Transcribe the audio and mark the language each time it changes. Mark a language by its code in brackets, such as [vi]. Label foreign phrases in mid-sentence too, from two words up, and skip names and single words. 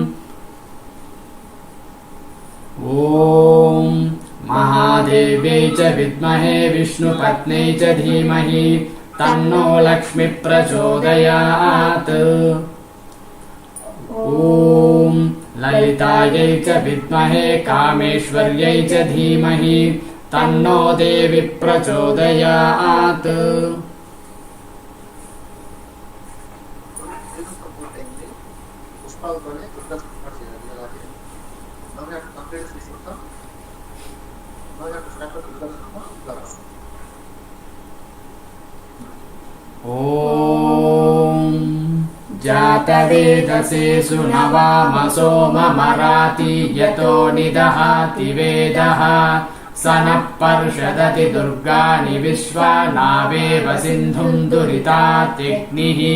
[sa] ॐ महादेव्यै च विद्महे विष्णुपत्न्यै च धीमहि तन्नो लक्ष्मी प्रचोदयात् ॐ ललितायै च विद्महे कामेश्वर्यै च धीमहि तन्नो देवी प्रचोदयात् [te] పుష్పాలతోనే దుర్గా స్టార్ట్ చేయాలి అలాగే నవరాత్రి కంప్లీట్ చేసేస్తాం నవరాత్రి [en] start Durga flowers [sa] ॐ जातवेदसे सुनवाम सोममराति यतो निदहाति वेदः स नः पर्षदति दुर्गाणि विश्वा नावेव सिन्धुं दुरितात्यग्निः